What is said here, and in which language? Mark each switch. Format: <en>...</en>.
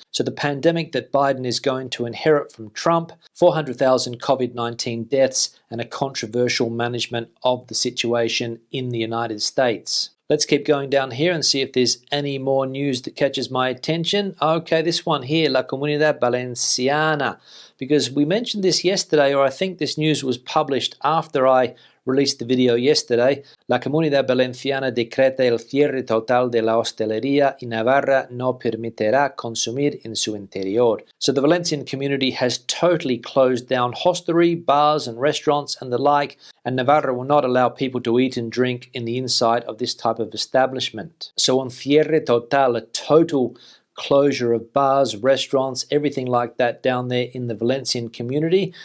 <en>So the pandemic that Biden is going to inherit from Trump, 400,000 COVID-19 deaths, and a controversial management of the situation in the United States. Let's keep going down here and see if there's any more news that catches my attention. Okay, this one here, La Comunidad Valenciana, because we mentioned this yesterday, or I think this news was published after I released the video yesterday.</en> <es>La Comunidad Valenciana decreta el cierre total de la hostelería y Navarra no permitirá consumir en su interior.</es> <en>So the Valencian community has totally closed down hostelry, bars and restaurants and the like, and Navarra will not allow people to eat and drink in the inside of this type of establishment. So</en> <es>un cierre total,</es> <en>a total closure of bars, restaurants, everything like that down there in the Valencian community.</en>